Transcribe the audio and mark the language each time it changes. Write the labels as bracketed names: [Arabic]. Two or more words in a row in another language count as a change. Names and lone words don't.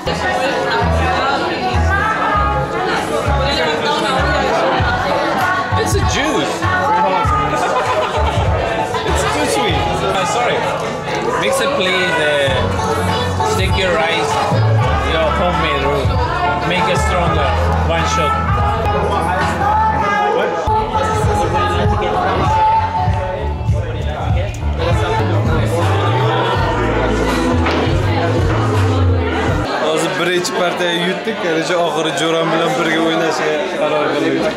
[English] It's a juice. It's too sweet. Sorry. Mix it please. Stick your rice, your homemade roux. Make it stronger. One shot. [Uzbek] Hozir birinchi partiya yutdik, qarasha oxiri Jo'ram bilan birga o'ynashga qaror qildik.